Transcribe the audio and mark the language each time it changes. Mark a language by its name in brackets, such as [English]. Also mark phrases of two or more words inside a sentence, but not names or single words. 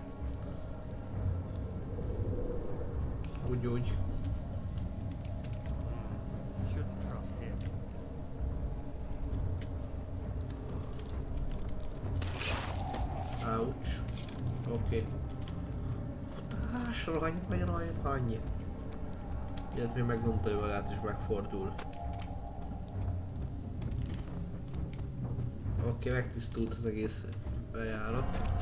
[Hungarian] Úgy. [English] Shouldn't trust him. Ouch. [Hungarian] Oké. Futás, rany. Ilyet még meggondolja magát és megfordul. Oké, megtisztult az egész bejárat.